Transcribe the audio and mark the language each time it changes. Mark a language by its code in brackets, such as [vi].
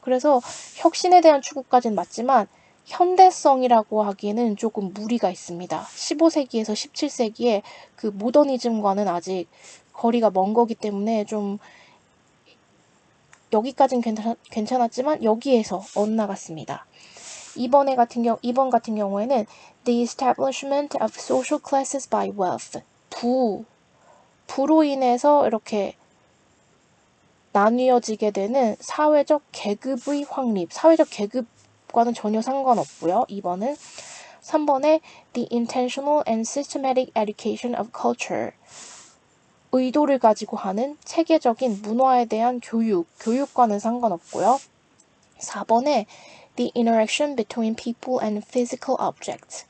[ko] 그래서 혁신에 대한 추구까지는 맞지만 현대성이라고 하기에는 조금 무리가 있습니다. 15세기에서 17세기의 그 모더니즘과는 아직 거리가 먼 거기 때문에 좀 여기까지는 괜찮았지만 여기에서 엇나갔습니다. 2번 같은 경우에는 [en] The establishment of social classes by wealth. [ko] 부로 인해서 이렇게 나뉘어지게 되는 사회적 계급의 확립. 사회적 계급과는 전혀 상관없고요. 2번은. 3번에 [en] The intentional and systematic education of culture. [ko] 의도를 가지고 하는 체계적인 문화에 대한 교육과는 상관없고요. 4번에 [en] The interaction between people and physical objects.